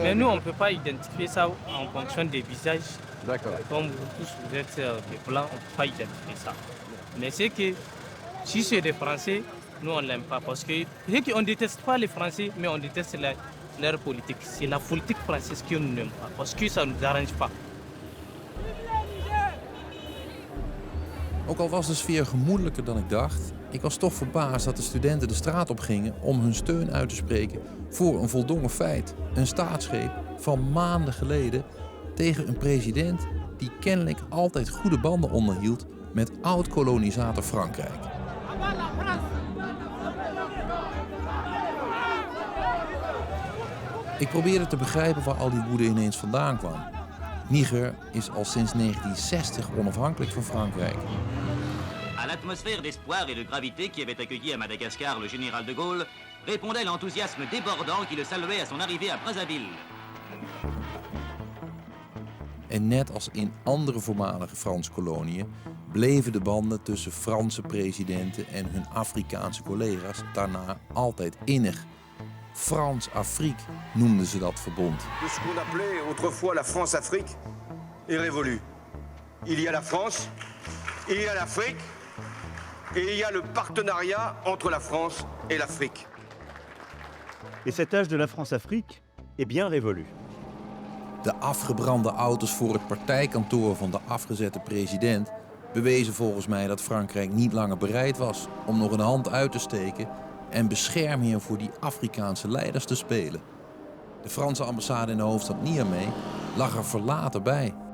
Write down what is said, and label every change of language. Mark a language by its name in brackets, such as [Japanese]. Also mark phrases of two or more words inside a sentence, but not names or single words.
[French] Mais nous, on ne peut pas identifier ça en fonction des visages. D'accord. Comme vous tous, vous êtes des blancs, on ne peut pas identifier ça. Mais c'est que si c'est des Français, nous, on ne l'aime pas. Parce que on ne déteste pas les Français, mais on déteste leur politique. C'est la politique française qu'on n'aime pas, parce que ça ne nous arrange pas. [Dutch] Ook al was de sfeer gemoedelijker dan ik dacht, ik was toch verbaasd dat de studenten de straat op gingen om hun steun uit te spreken voor een voldongen feit. Een staatsgreep van maanden geleden tegen een president die kennelijk altijd goede banden onderhield met oud-kolonisator Frankrijk. Ik probeerde te begrijpen waar al die woede ineens vandaan kwam. Niger is al sinds 1960 onafhankelijk van Frankrijk. [French] À l'atmosphère d'espoir et de gravité qui avait accueilli à Madagascar le général de Gaulle, répondait l'enthousiasme débordant qui le saluait à son arrivée à Brazzaville. [Dutch] En net als in andere voormalige Franse koloniën bleven de banden tussen Franse presidenten en hun Afrikaanse collega's daarna altijd innig. France-Afrique noemden ze dat verbond. [French] De ce qu'on appelait autrefois la France-Afrique est révolue. Il y a la France, il y a l'Afrique et il y a le partenariat entre la France et l'Afrique. Et cet âge de la France-Afrique est bien révolu. [Dutch] De afgebrande auto's voor het partijkantoor van de afgezette president bewezen volgens mij dat Frankrijk niet langer bereid was om nog een hand uit te steken en beschermheer voor die Afrikaanse leiders te spelen. De Franse ambassade in de hoofdstad Niamey lag er verlaten bij.